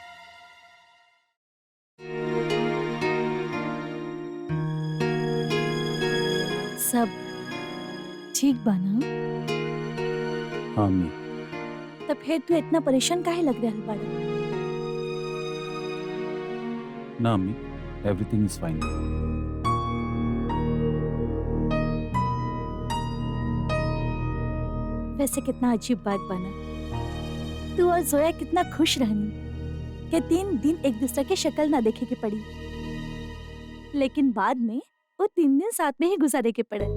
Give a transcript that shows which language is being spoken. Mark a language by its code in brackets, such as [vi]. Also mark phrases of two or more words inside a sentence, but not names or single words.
[bho] सब ठीक बा ना? हाँ अम्मी। तब फिर तू इतना परेशान काहे लग रहा बाड़े? ना अम्मी, [en] everything is fine. [bho] वैसे कितना अजीब बात बना, तू और जोया कितना खुश रहनी कि 3 दिन एक दूसरे की शक्ल ना देखे के पड़ी, लेकिन बाद में वो 3 दिन साथ में ही गुजारे के पड़े।